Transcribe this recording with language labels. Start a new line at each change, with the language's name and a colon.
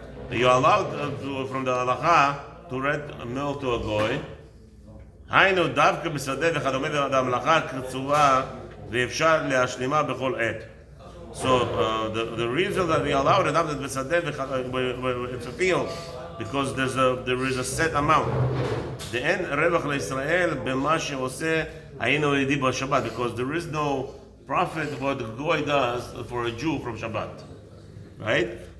English: You allowed from the halacha to rent a mill to a goy.
Hebrew: היינו דווקא בשדה וכדומה והמלאכה קצובה ואפשר להשלימה בכל עת.
English: So the reason that we allow it after בשדה it's a field, because there is a set amount.
Hebrew: ואין רווח לישראל במה שעושה היינו ידי בשבת,
English: because there is no profit what the goy does for a Jew from Shabbat. right?